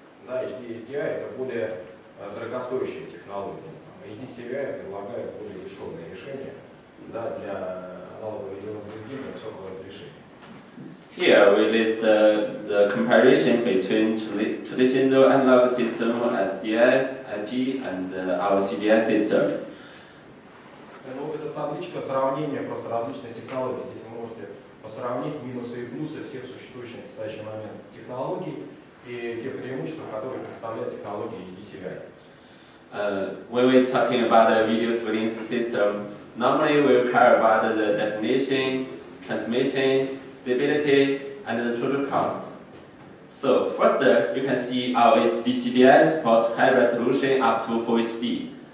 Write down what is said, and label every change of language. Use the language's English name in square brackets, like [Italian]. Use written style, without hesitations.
[Russian] Да, HD-SDI это более дорогостоящие технологии. HD-CVI предлагает более дешевые решения, да, для аналогового видеонаблюдения высокого разрешения. [English] Here we list the comparison between traditional analog system SDI, IP, and our CVI system. [Russian] Ну, вот эта табличка сравнения просто различных технологий. Здесь вы можете посравнить минусы и плюсы всех существующих в настоящий момент технологий и те преимущества, которые представляет технология HD-CVI. [English] When we're talking about the video surveillance system, normally we'll care about the definition, transmission, stability, and the total cost. So first, you can see our HD-CVI supports high resolution up to Full HD.